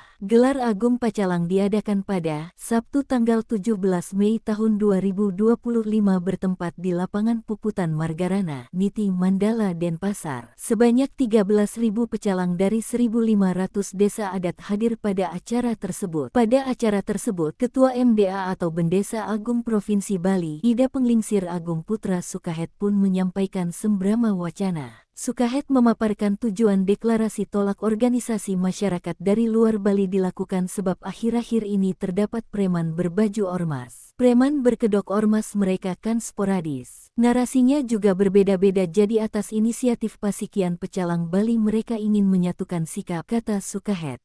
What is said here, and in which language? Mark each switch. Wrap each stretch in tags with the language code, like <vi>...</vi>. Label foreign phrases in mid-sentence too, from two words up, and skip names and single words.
<id>Gelar Agung Pacalang diadakan pada Sabtu tanggal 17 Mei tahun 2025 bertempat di lapangan Puputan Margarana, Niti Mandala, Denpasar. Sebanyak 13.000 pecalang dari 1.500 desa adat hadir pada acara tersebut. Pada acara tersebut, Ketua MDA atau Bendesa Agung Provinsi Bali, Ida Penglingsir Agung Putra Sukahet pun menyampaikan sembrama wacana. Sukahet memaparkan tujuan deklarasi tolak organisasi masyarakat dari luar Bali dilakukan sebab akhir-akhir ini terdapat preman berbaju ormas. Preman berkedok ormas mereka kan sporadis. Narasinya juga berbeda-beda, jadi atas inisiatif Pasikian Pecalang Bali mereka ingin menyatukan sikap, kata Sukahet.</id>